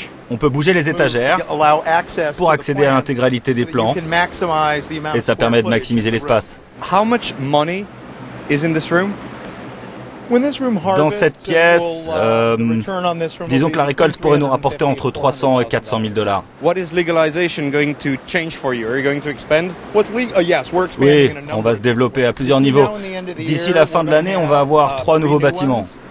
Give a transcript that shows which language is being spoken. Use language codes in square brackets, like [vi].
[fr] On peut bouger les étagères pour accéder à l'intégralité des plants. Et ça permet de maximiser l'espace. [en] How much money is in this room? [fr] Dans cette pièce, disons que la récolte pourrait nous rapporter entre 300 et 400 000 $. [en] What is legalization going to change for you? Are you going to expand? [fr] Oui, on va se développer à plusieurs niveaux. D'ici la fin de l'année, on va avoir 3 nouveaux bâtiments.